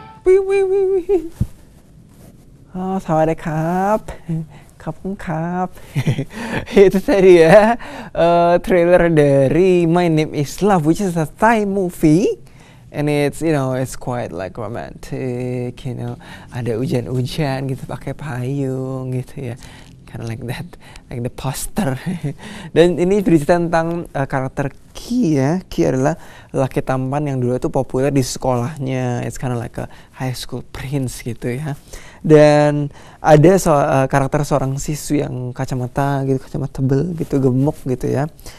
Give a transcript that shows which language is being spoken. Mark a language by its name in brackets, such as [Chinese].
[Thai] วิววิววิววิวสวัสดีครับขอบคุณครับ [Indonesian] itu tadi ya trailer dari My Name is Love, [English] which is a Thai movie, and it's it's quite like romantic, [Indonesian] ada hujan-hujan gitu pakai payung gitu ya. [English] Kind of like that, like the poster. [Indonesian] Dan ini bercerita tentang karakter Ki ya. Ki adalah laki tampan yang dulu itu populer di sekolahnya. [English] It's kind of like a high school prince [Indonesian] gitu ya. Dan ada karakter seorang siswi yang kacamata tebel gitu, gemuk gitu ya.